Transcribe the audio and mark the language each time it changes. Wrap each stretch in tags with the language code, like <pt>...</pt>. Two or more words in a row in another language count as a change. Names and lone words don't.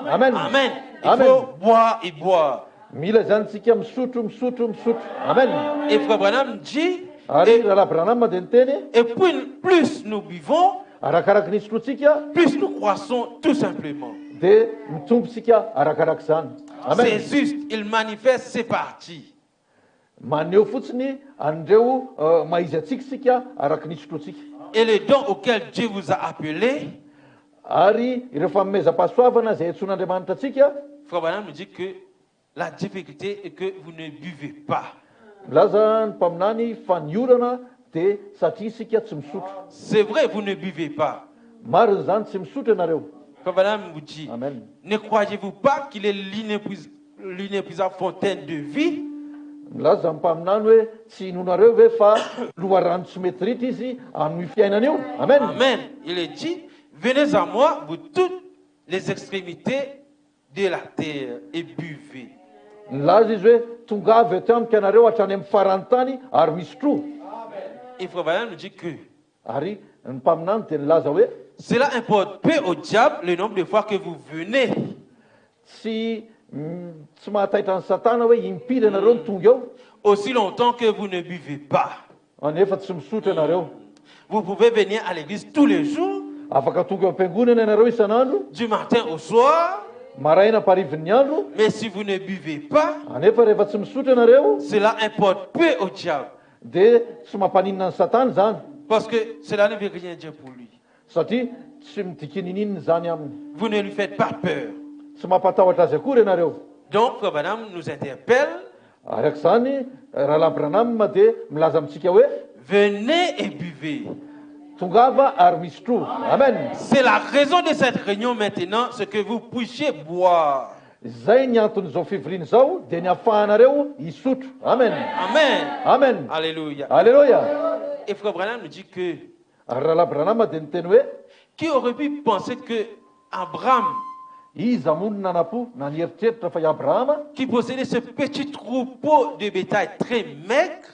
<fr>Amen. Amen. Il Amen. faut boire et boire.</fr> <mg>Mila zany tsika misotro. Amen.</mg> <fr>Et Frère Branham dit,</fr> <mg>Ary rahalahy Branham dia niteny</mg> <fr>et plus nous buvons,</fr> <mg>arakaraka ny isotrotsika</mg> <fr>plus nous croissons tout simplement.</fr> <mg>dia mitombosika arakaraka zany.</mg> <fr>C'est Amen. juste, il manifeste ses parties.</fr> <mg>Maneho fotsiny andreo maizy atsika sika araky ny isotrotsika.</mg> <fr>Et le don auquel Dieu vous a appelé,</fr> <mg>Ary ireo fanomezam-pahasoavana zay antson'Andriamanitra atsika,</mg> <fr>Frère Branham nous dit que la difficulté est que vous ne buvez pas.</fr> <mg>milaza ny mpaminany fa ny orana dia satria isika tsy misotro.</mg> <fr>C'est vrai, vous ne buvez pas.</fr> <mg>Mariny zany tsy misotro ianareo.</mg> <fr>Frère Branham vous dit, Amen. ne croyez-vous pas qu'il est l'inépuisable fontaine de vie?</fr> <mg>Milaza ny mpaminany hoe tsy inonareo ve fa loharano tsy mety ritra izy amin'ny fiainana io. Amen. Amen.</mg> <fr>Il est dit, venez à moi, vous toutes les extrémités de la terre et buvez.</fr> <mg>Milaza izy hoe tonga avy eto amiko ianareo hatrany amin'ny farany tany ary misotro.</mg> <fr>Et Frère Branham nous dit que</fr> <mg>Ary ny mpaminany dia nilaza hoe</mg> <fr>cela importe peu au diable le nombre de fois que vous venez.</fr> <mg>tsy mahataitra ny satana hoe impiry ianareo ny tonga eo</mg> <fr>Aussi longtemps que vous ne buvez pas.</fr> <mg>anefa tsy misotro ianareo.</mg> <fr>Vous pouvez venir à l'église tous les jours,</fr> <mg>Afaka tonga eo am-piangonana ianareo isan'andro,</mg> <fr>du matin au soir,</fr> <mg>maraina parivin'ny andro,</mg> <fr>mais si vous ne buvez pas,</fr> <mg>anefa rehefa tsy misotro ianareo</mg> <fr>cela importe peu au diable.</fr> <mg>dia tsy mampaninina ny satana zany,</mg> <fr>Parce que cela ne veut rien dire pour lui.</fr> <mg>satria tsy midikinininy zany aminy.</mg> <fr>Vous ne lui faites pas peur.</fr> <mg>Tsy mampatahotra azy akory ianareo.</mg> <fr>Donc, Frère Branham nous interpelle,</fr> <mg>Arak'izany rahalahy Branham dia milaza amintsika hoe</mg> <fr>venez et buvez.</fr> <mg>tongava ary misotro. Amen.</mg> <fr>C'est la raison de cette réunion maintenant, c'est que vous puissiez boire.</fr> <mg>Zay ny anton'izao fivoriana izao dia ny ahafahanareo hisotro. Amen. Amen. Amen. Alléluia. Alléluia.</mg> <fr>Et Frère Branham nous dit que,</fr> <mg>Ary rahalahy Branham dia niteny hoe</mg> <fr>qui aurait pu penser que Abraham,</fr> <mg>iza moa no nanapo na nieritreritra fa i Abrahama</mg> <fr>qui possédait ce petit troupeau de bétail très maigre,</fr>